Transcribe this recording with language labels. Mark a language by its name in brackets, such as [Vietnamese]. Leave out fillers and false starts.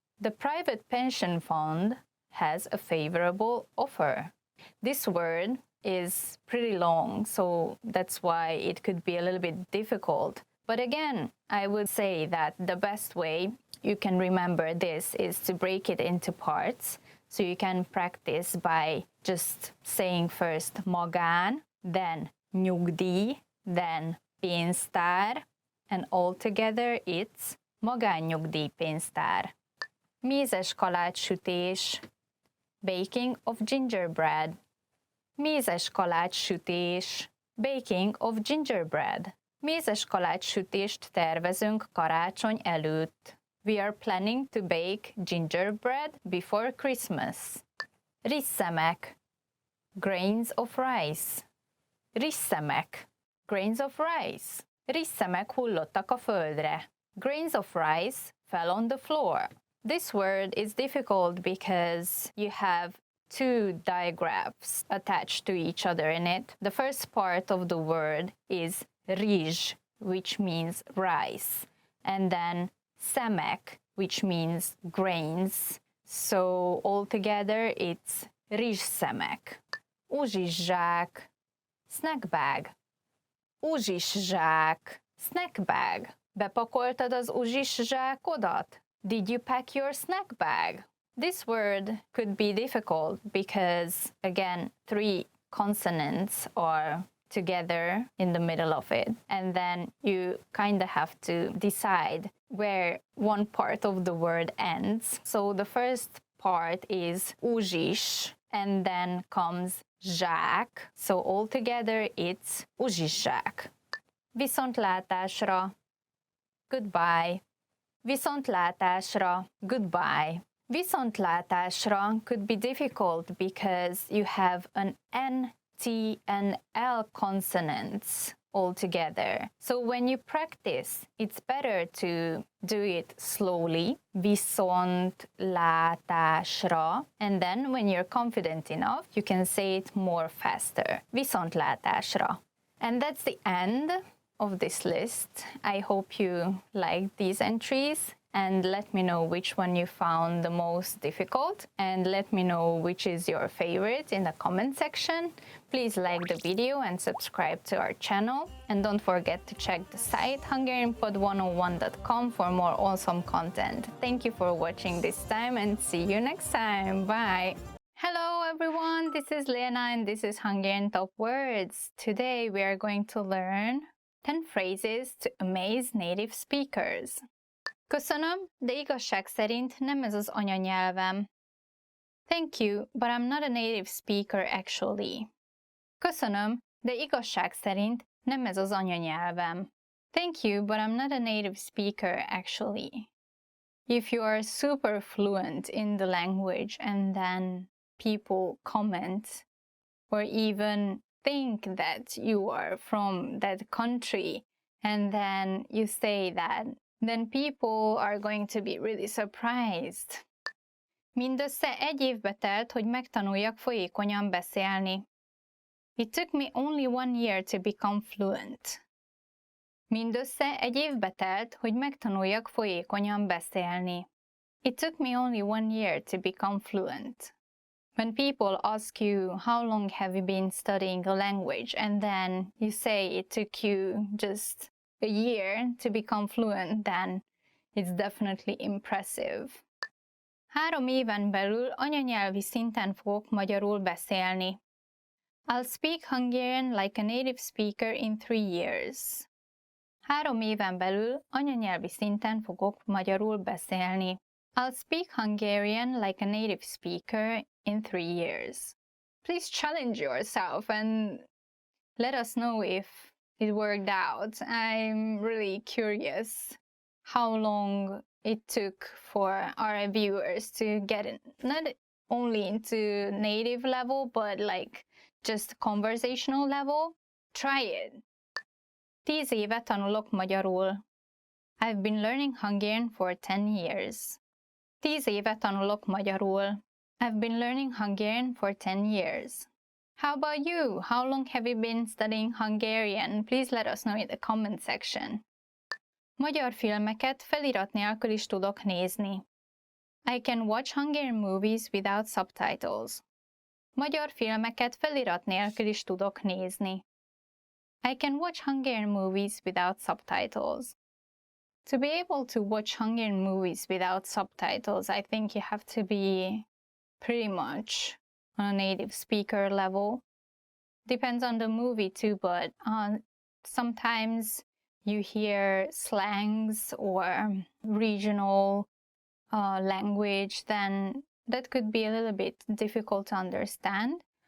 [English] The private pension fund has a favorable offer. This word is pretty long, so that's why it could be a little bit difficult. But again, I would say that the best way you can remember this is to break it into parts. So you can practice by just saying first magán, then nyugdíj, then pénztár, and altogether it's magánnyugdíjpénztár. Mézes kalácssütés, baking of gingerbread. Mézes kalácssütés, baking of gingerbread. [Hungarian] Mézes kalácssütést tervezünk karácsony előtt. [English] We are planning to bake gingerbread before Christmas. Risszemek, grains of rice. Risszemek, grains of rice. [Hungarian] Risszemek hullottak a földre. [English] Grains of rice fell on the floor. This word is difficult because you have two digraphs attached to each other in it. The first part of the word is rizs, which means rice, and then szemek, which means grains. So altogether it's rizsszemek. Uzsiszsák, snack bag. Uzsiszsák, snack bag. [Hungarian] Bepakoltad az uzsiszsákodat? [English] Did you pack your snack bag? This word could be difficult because, again, three consonants are together in the middle of it. And then you kind of have to decide where one part of the word ends. So the first part is uzsis, and then comes zsák. So altogether it's uzsiszsák. Viszontlátásra, goodbye. Viszontlátásra, goodbye. Viszontlátásra could be difficult because you have an N, T, and L consonants all together. So when you practice, it's better to do it slowly, viszontlátásra, and then when you're confident enough, you can say it more faster, viszontlátásra. And that's the end of this list. I hope you liked these entries, and let me know which one you found the most difficult, and let me know which is your favorite in the comment section. Please like the video and subscribe to our channel, and don't forget to check the site hungarianpod101.com for more awesome content. Thank you for watching this time, and see you next time. Bye! Hello everyone, this is Lena and this is Hungarian Top Words. Today we are going to learn 10 phrases to amaze native speakers. [Hungarian] Köszönöm, de igazság szerint nem ez az anyanyelvem. [English] Thank you, but I'm not a native speaker actually. [Hungarian] Köszönöm, de igazság szerint nem ez az anyanyelvem. [English] Thank you, but I'm not a native speaker actually. If you are super fluent in the language and then people comment or even think that you are from that country and then you say that, then people are going to be really surprised. [Hungarian] Mindössze egy évbe telt, hogy megtanuljak folyékonyan beszélni. [English] It took me only 1 year to become fluent. [Hungarian] Mindössze egy évbe telt, hogy megtanuljak folyékonyan beszélni. [English] It took me only 1 year to become fluent. When people ask you how long have you been studying a language and then you say it took you just a year to become fluent, then it's definitely impressive. [Hungarian] 3 éven belül anyanyelvi szinten fogok magyarul beszélni. [English] I'll speak Hungarian like a native speaker in 3 years. [Hungarian] 3 éven belül anyanyelvi szinten fogok magyarul beszélni. [English] I'll speak Hungarian like a native speaker in 3 years. Please challenge yourself and let us know if it worked out. I'm really curious how long it took for our viewers to get in, not only into native level, but like just conversational level. Try it. [Hungarian] 10 éve tanulok magyarul. [English] I've been learning Hungarian for 10 years. [Hungarian] 10 éve tanulok magyarul. [English] I've been learning Hungarian for 10 years. How about you? How long have you been studying Hungarian? Please let us know in the comment section. [Hungarian] Magyar filmeket felirat nélkül is tudok nézni. [English] I can watch Hungarian movies without subtitles. [Hungarian] Magyar filmeket felirat nélkül is tudok nézni. [English] I can watch Hungarian movies without subtitles. To be able to watch Hungarian movies without subtitles, I think you have to be pretty much on a native speaker level. Depends on the movie too, but sometimes you hear slangs or regional language, then that could be a little bit difficult to understand.